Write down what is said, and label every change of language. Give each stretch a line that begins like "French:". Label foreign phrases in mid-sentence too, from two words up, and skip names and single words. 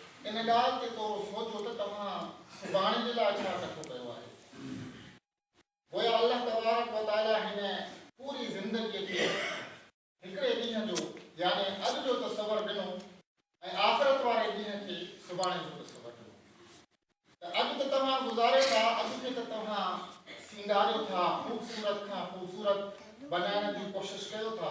Sindhi: इन ॻाल्हि ते थोरो सोचो त तव्हां सुभाणे जे लाइ छा कठो कयो आहे। गोया अल्लाह
Arabic: تبارك وتعالى
Sindhi: हिन पूरी ज़िंदगीअ खे हिकिड़े ॾींहं जो यानी अॼु जो तसवर ॾिनो ऐं आख़िरत वारे ॾींहं खे सुभाणे जो तसवर ॾिनो। त अॼु त तव्हां गुज़ारे था, अॼु खे त तव्हां सींगारियो था, ख़ूबसूरत खां ख़ूबसूरत बनाइण जी कोशिशि कयो था।